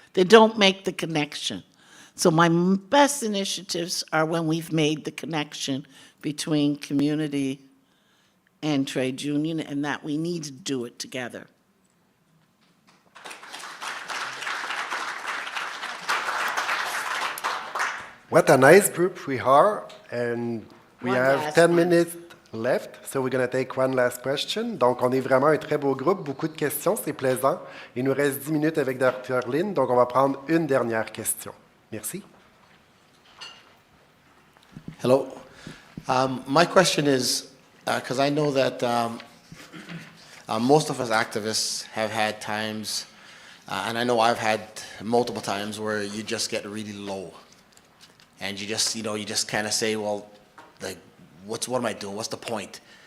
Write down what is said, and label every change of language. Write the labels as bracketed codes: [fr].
[en] They don't make the connection. So my best initiatives are when we've made the connection between community and trade union, and that we need to do it together. What a nice group we are, and we One have last 10 one. minutes left, so we're going to take one last question. [fr] Donc, on est vraiment un très beau groupe, beaucoup de questions, c'est plaisant. Il nous reste 10 minutes avec Dr. Lynn, donc on va prendre une dernière question. Merci. [en] Hello. My question is, because I know that most of us activists have had times, and I know I've had multiple times where you just get really low. And you just, you just kind of say, well, like, what am I doing? What's the point?